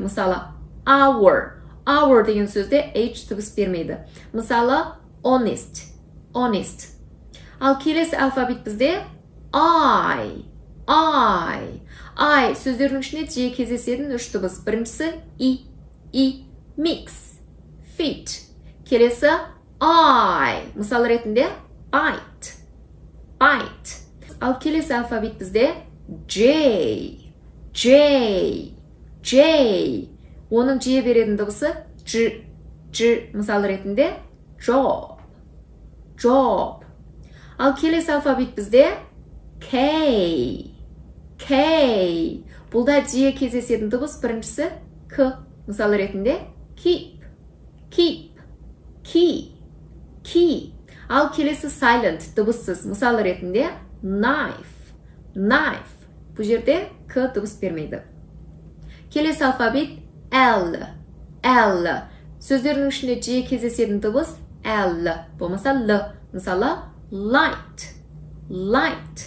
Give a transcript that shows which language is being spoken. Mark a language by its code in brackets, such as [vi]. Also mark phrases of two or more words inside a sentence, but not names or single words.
[kk] Мысалы hour деген сөзде H дыбыс бермейді. Мысалы honest. Ал келесі алфавит бізде I. Сөздердің ішінде жиі кездесетін 3 дыбыс. Біріншісі I. [en] Mix, fit. [kk] Келесі I. Мысалы ретінде bite. Ал келесі алфавит бізде J. Оның жиі беретін дыбысы G. Мысалы ретінде job. Ал келесі алфавит бізде K. Бұлда жиі кездесетін дыбыс біріншісі К. Мысалы ретінде [en] keep, keep, key, key. [kk] Ал келесі silent, дыбыссыз. Мысалы ретінде [en] knife, knife. [kk] Бұл жерде к дыбыс бермейді. Келесі алфавит L, L. Сөздердің ішінде жиі кездесетін дыбыс L. Болмаса L. Мысалы [en] light, light.